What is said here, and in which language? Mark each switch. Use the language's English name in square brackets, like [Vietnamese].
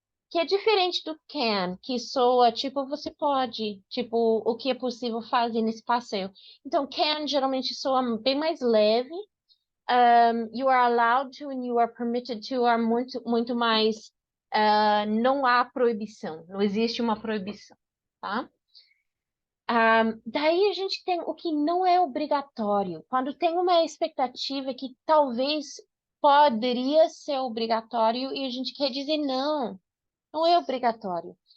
[Portuguese] Que é diferente do can, que soa tipo você pode, tipo o que é possível fazer nesse passeio. Então, can geralmente soa bem mais leve. [English] You are allowed to and you are permitted to are [Portuguese] muito mais. Não há proibição, não existe uma proibição, tá? Daí a gente tem o que não é obrigatório. Quando tem uma expectativa que talvez poderia ser obrigatório e a gente quer dizer não é obrigatório.